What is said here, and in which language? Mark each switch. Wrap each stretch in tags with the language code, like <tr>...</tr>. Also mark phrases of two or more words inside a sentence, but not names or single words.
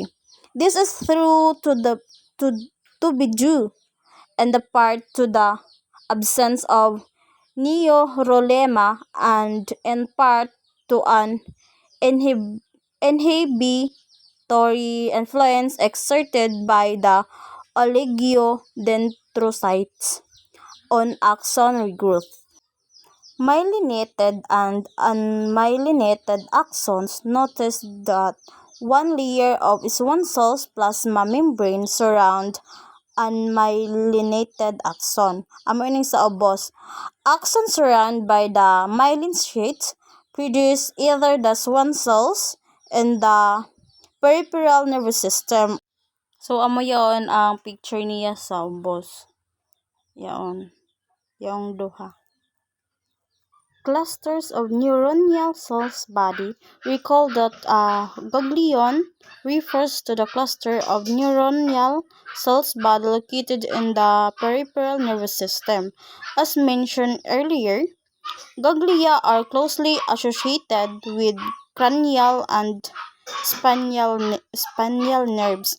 <en>This is to, to be due in the part to the absence of neurolemma and in part to an inhibitory influence exerted by the oligodendrocytes on axon regrowth. Myelinated and unmyelinated axons. Notice that one layer of swan cells plasma membrane surround unmyelinated axon.</en> <bik>Amo ining sa obos.</bik> <en>Axons surrounded by the myelin sheath produce either the swan cells in the peripheral nervous system.</en> <bik>So amo yon ang picture niya sa obos. Yaon. Yung duha.</bik> <en>Clusters of neuronal cells body. Recall that a ganglion refers to the cluster of neuronal cells body located in the peripheral nervous system. As mentioned earlier, ganglia are closely associated with cranial and spinal nerves.</en>